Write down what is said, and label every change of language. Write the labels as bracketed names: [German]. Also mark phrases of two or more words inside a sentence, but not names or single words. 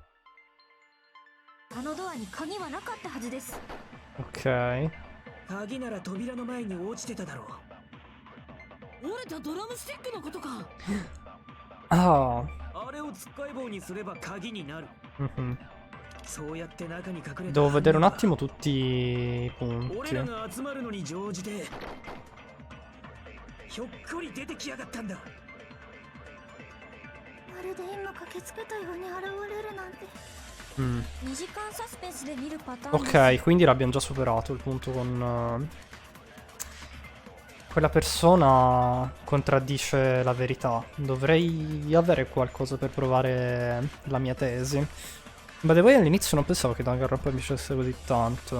[Japanese] あのドアに鍵はなかったはずです。 Ok. 鍵なら扉の前に落ちてただろう。折れたドラムスティックのことか。 Ah. あれをつっかい棒にすれば鍵になる。 Mhm. そうやって中に隠れた。 [Italian] Devo vedere un attimo tutti i [Japanese] 俺ら [Italian] punti. [Japanese] が集まるのに乗じてひょっこり出てきやがったんだ。まるで今駆けつけたように現れるなんて。 2時間サスペンスで見るパターンです。 [Italian] Ok, quindi l'abbiamo già superato il punto con... Quella persona contraddice la verità. Dovrei avere qualcosa per provare la mia tesi. Beh, voi all'inizio non pensavo che Danganronpa mi piacesse così tanto.